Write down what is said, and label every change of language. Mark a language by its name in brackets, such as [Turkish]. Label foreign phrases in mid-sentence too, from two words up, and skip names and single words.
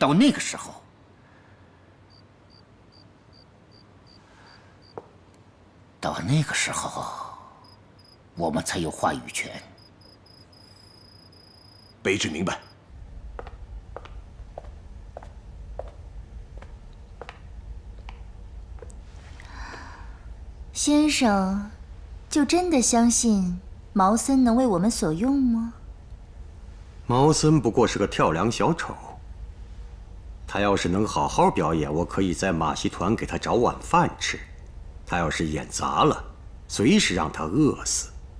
[Chinese] 到那個時候，我們才有話語權。卑職明白。先生，就真的相信毛森能为我们所用吗？毛森不过是个跳梁小丑，他要是能好好表演，我可以在马戏团给他找碗饭吃；他要是演砸了，随时让他餓死。